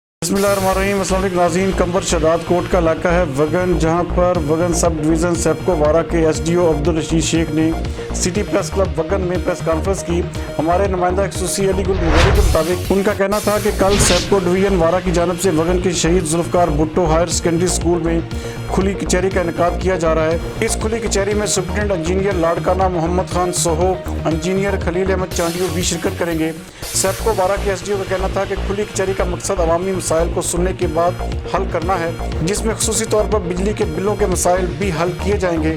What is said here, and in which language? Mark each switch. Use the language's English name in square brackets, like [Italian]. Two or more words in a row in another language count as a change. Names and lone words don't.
[Arabic] بسم الله الرحمن الرحيم۔ السلام علیکم ناظرین. [Urdu] کنبر شہداد کوٹ کا علاقہ ہے وگن، جہاں پر وگن [English] sub division [Urdu] سیپکو وارہ کے ایس ڈی او عبدالرشید شیخ نے سٹی پریس کلب وگن میں [English] press conference [Urdu] کی. ہمارے نمائندہ خصوصی علی گل مغیری کے مطابق ان کا کہنا تھا کہ کل سیپکو ڈویژن وارہ کی جانب سے وگن کے شہید ذوالفقار بھٹو ہائر سیکنڈری اسکول میں کھلی کچہری کا انعقاد کیا جا رہا ہے. اس کھلی کچہری میں [English] superintendent engineer [Urdu] لاڑکانہ محمد خان سوہو، انجینئر خلیل احمد چانڈیو بھی شرکت کریں گے. سیپکو وارہ کے ایس ڈی او کا کہنا تھا کہ کھلی کچہری کا مقصد عوامی مسائل کو سننے کے بعد حل کرنا ہے، جس میں خصوصی طور پر بجلی کے بلوں کے مسائل بھی حل کیے جائیں گے.